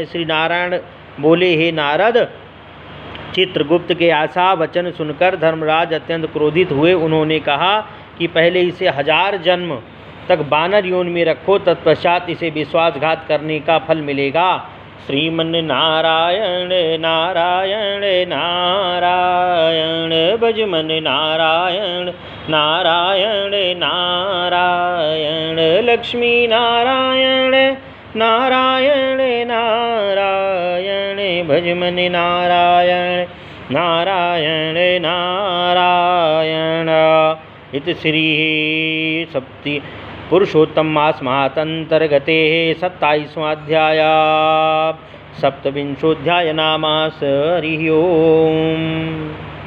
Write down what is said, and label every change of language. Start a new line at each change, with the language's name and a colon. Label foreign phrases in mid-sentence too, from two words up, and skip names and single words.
Hindi: श्री नारायण बोले, हे नारद, चित्रगुप्त के ऐसा वचन सुनकर धर्मराज अत्यंत क्रोधित हुए। उन्होंने कहा कि पहले इसे 1000 जन्म तक बानर योन में रखो, तत्पश्चात इसे विश्वासघात करने का फल मिलेगा। श्रीमन नारायण नारायण नारायण, भजमन नारायण नारायण नारायण, लक्ष्मी नारायण नारायण नारायण, भजमन नारायण नारायण नारायण।
Sanskrit: इत श्री सप्ति पुरुषोत्तम मास महातंतर्गते 27वां अध्याय सप्तविंशोऽध्याय नामास। हरि ओम।